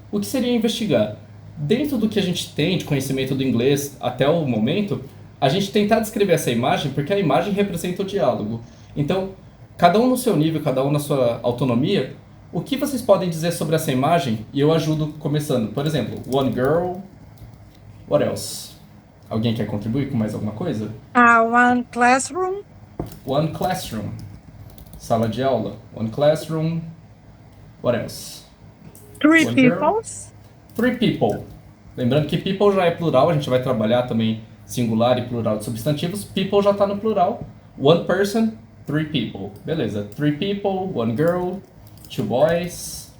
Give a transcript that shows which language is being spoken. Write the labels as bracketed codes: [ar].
[pt] O que seria investigar? Dentro do que a gente tem de conhecimento do inglês até o momento, a gente tentar descrever essa imagem porque a imagem representa o diálogo. Então, cada um no seu nível, cada um na sua autonomia, o que vocês podem dizer sobre essa imagem? E eu ajudo começando. Por exemplo, one girl, what else? Alguém quer contribuir com mais alguma coisa? [en] One classroom. [pt] One classroom, [en] sala de aula. One classroom, what else? Three One girl. peoples. Three people. [pt] Lembrando que people já é plural, a gente vai trabalhar também singular e plural de substantivos. People já está no plural. [en] One person, three people. Beleza. Three people, one girl, two boys.